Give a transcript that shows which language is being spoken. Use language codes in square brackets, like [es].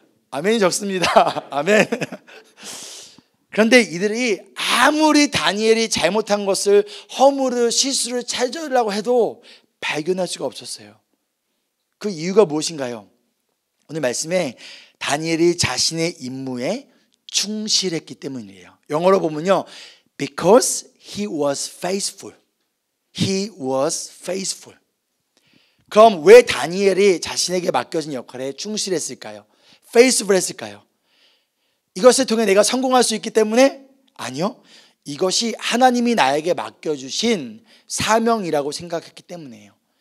[ko] 아멘이 적습니다. 아멘. 그런데 이들이 아무리 다니엘이 잘못한 것을, 허물을, 실수를 찾으려고 해도 발견할 수가 없었어요. 그 이유가 무엇인가요? 오늘 말씀에 다니엘이 자신의 임무에 충실했기 때문이에요. [en] 영어로 보면요, because he was faithful. He was faithful. [ko] 그럼 왜 다니엘이 자신에게 맡겨진 역할에 충실했을까요? faithful 했을까요? 이것을 통해 내가 성공할 수 있기 때문에? 아니요. 이것이 하나님이 나에게 맡겨주신 사명이라고 생각했기 때문이에요.